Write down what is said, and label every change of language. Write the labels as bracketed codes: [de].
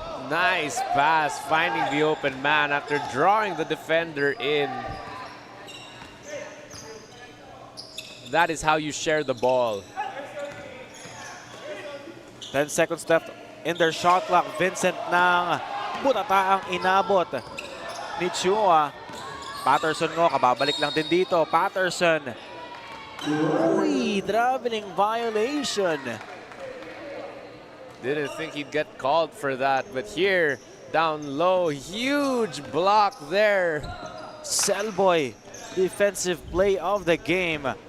[en] Nice pass, finding the open man after drawing the defender in. That is how you share the ball. 10 seconds left in their shot clock. [tl] Vincent ng butata ang inabot ni Chua. Patterson ngo, kababalik lang din dito. Patterson. [en] Uy, traveling violation. Didn't think he'd get called for that, but here, down low, huge block there. Cellboy, defensive play of the game.